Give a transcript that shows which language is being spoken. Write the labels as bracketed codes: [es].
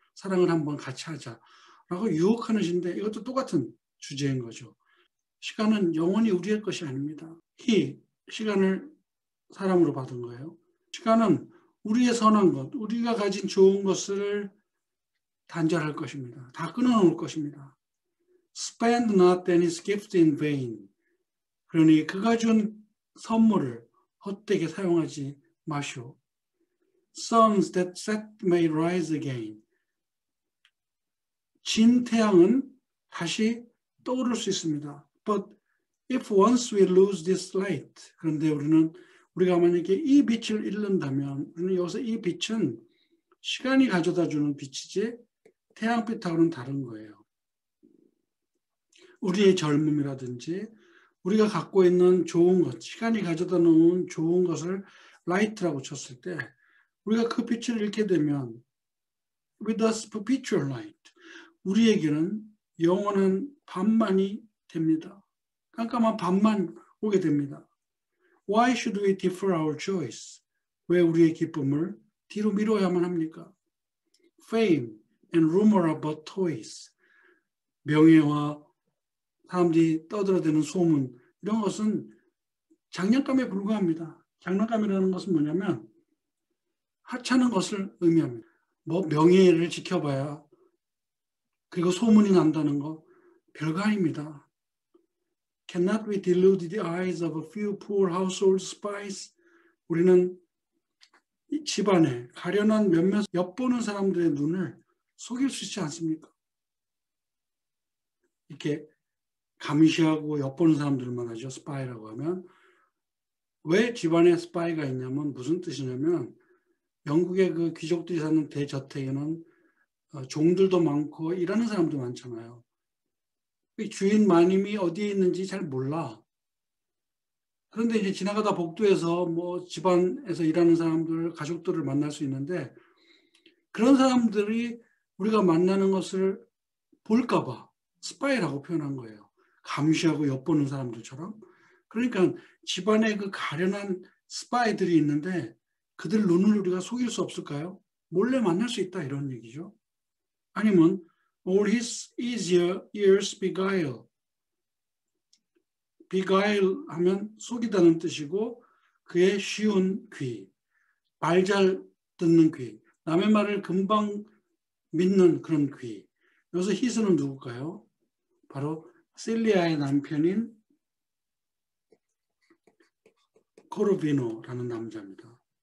[ko] 사랑을 한번 같이 하자라고 유혹하는 시인데 이것도 똑같은 주제인 거죠. 시간은 영원히 우리의 것이 아닙니다. 시간을 사람으로 받은 거예요. 시간은 우리의 선한 것, 우리가 가진 좋은 것을 단절할 것입니다. 다 끊어놓을 것입니다. [en] Spend not his gift in vain. [ko] 그러니 그가 준 선물을 헛되게 사용하지 마시오. [en] Suns that set may rise again. [ko] 진 태양은 다시 떠오를 수 있습니다. [en] But if once we lose this light, [ko] 그런데 우리가 만약에 이 빛을 잃는다면, 우리는 여기서 이 빛은 시간이 가져다 주는 빛이지 태양빛하고는 다른 거예요. 우리의 젊음이라든지 우리가 갖고 있는 좋은 것, 시간이 가져다 놓은 좋은 것을 라이트라고 쳤을 때 우리가 그 빛을 잃게 되면 [en] with us perpetual light, [ko] 우리에게는 영원한 밤만이 됩니다. 깜깜한 밤만 오게 됩니다. [en] Why should we defer our joys? [ko] 왜 우리의 기쁨을 뒤로 미뤄야만 합니까? [en] Fame and rumor are but toys. [ko] 명예와 사람들이 떠들어대는 소문, 이런 것은 장난감에 불과합니다. 장난감이라는 것은 뭐냐면 하찮은 것을 의미합니다. 뭐 명예를 지켜봐야 그리고 소문이 난다는 거 별거 아닙니다. [en] Cannot we delude the eyes of a few poor household spies? [ko] 우리는 이 집안에 가련한 몇몇 엿보는 사람들의 눈을 속일 수 있지 않습니까? 이렇게 감시하고 엿보는 사람들만 하죠. 스파이라고 하면. 왜 집안에 스파이가 있냐면 무슨 뜻이냐면 영국의 그 귀족들이 사는 대저택에는 종들도 많고 일하는 사람도 많잖아요. 주인 마님이 어디에 있는지 잘 몰라. 그런데 이제 지나가다 복도에서 뭐 집안에서 일하는 사람들, 가족들을 만날 수 있는데 그런 사람들이 우리가 만나는 것을 볼까봐 스파이라고 표현한 거예요. 감시하고 엿보는 사람들처럼. 그러니까 집안에 그 가련한 스파이들이 있는데 그들 눈을 우리가 속일 수 없을까요? 몰래 만날 수 있다 이런 얘기죠. 아니면 [en] all his easier ears beguile. [ko] beguile 하면 속이다는 뜻이고 그의 쉬운 귀, 말 잘 듣는 귀, 남의 말을 금방 믿는 그런 귀. 여기서 히스는 누굴까요? 바로 실리아의 남편인 코르비노라는 남자입니다.